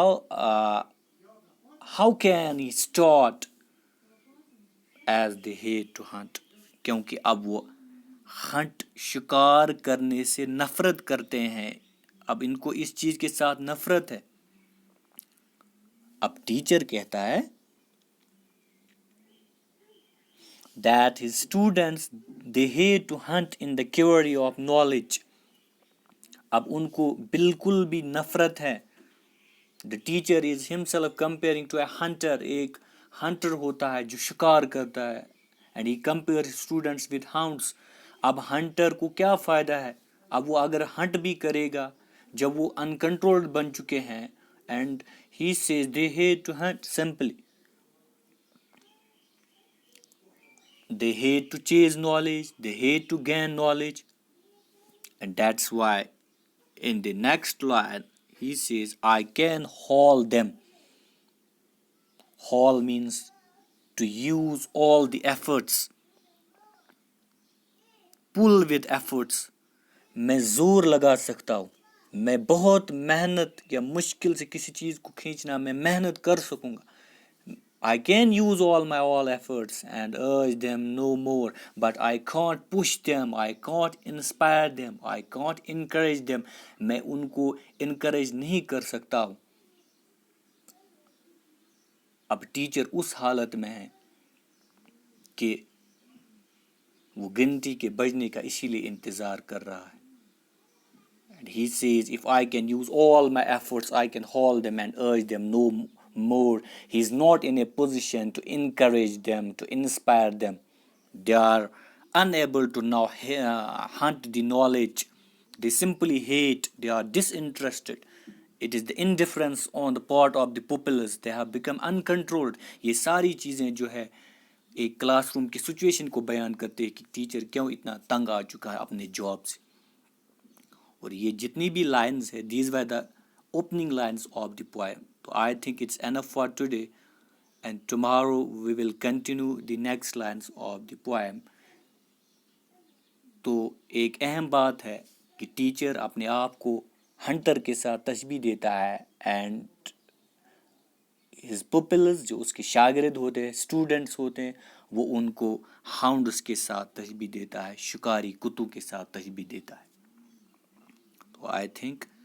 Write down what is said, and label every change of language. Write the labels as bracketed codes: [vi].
[en] How can he start as they hate to hunt? [ur] کیونکہ اب وہ ہنٹ شکار کرنے سے نفرت کرتے ہیں. اب ان کو اس چیز کے ساتھ نفرت ہے. اب ٹیچر کہتا ہے [en] that his students they hate to hunt in the query of knowledge. [ur] اب ان کو بالکل بھی نفرت ہے. [en] The teacher is himself comparing to a hunter. [ur] ایک ہنٹر ہوتا ہے جو شکار کرتا ہے, [en] and he compares students with hounds. [ur] اب ہنٹر کو کیا فائدہ ہے؟ اب وہ اگر ہنٹ بھی کرے گا جب وہ uncontrolled بن چکے ہیں, [en] and he says they hate to hunt simply. They hate to chase knowledge, they hate to gain knowledge, and that's why in the next line he says, I can haul them. Haul means to use all the efforts. Pull with efforts. [ur] میں زور لگا سکتا ہوں, میں بہت محنت یا مشکل سے کسی چیز کو کھینچنا میں محنت کر سکوں گا. [en] I can use all efforts and urge them no more, but I can't push them, I can't inspire them, I can't encourage them. [ur] میں ان کو encourage نہیں کر سکتا ہوں. اب ٹیچر اس حالت میں ہے کہ وہ گنتی کے بجنے کا اسی لیے انتظار کر رہا ہے. [en] And he says, if I can use all my efforts, I can haul them and urge them no more. He's not in a position to encourage them, to inspire them. They are unable to now hunt the knowledge. They simply hate. They are disinterested. It is the indifference on the part of the pupils. They have become uncontrolled. [ur] یہ ساری چیزیں جو ہے ایک class room کی situation کو بیان کرتے ہیں کہ ٹیچر کیوں اتنا تنگ آ چکا ہے اپنے جاب سے. اور یہ جتنی بھی لائنز ہے, [en] these were the opening lines of the poem. So I think it's enough for today, and tomorrow we will continue the next lines of the poem. [ur] تو ایک اہم بات ہے کہ ٹیچر اپنے آپ کو ہنٹر کے ساتھ تشبیہ دیتا ہے, [en] and his pupils [ur] جو اس کے شاگرد ہوتے ہیں, اسٹوڈنٹس ہوتے ہیں, وہ ان کو ہاؤنڈس کے ساتھ تشبیہ دیتا ہے, شکاری کتوں کے ساتھ تشبیہ دیتا ہے. [en] So I think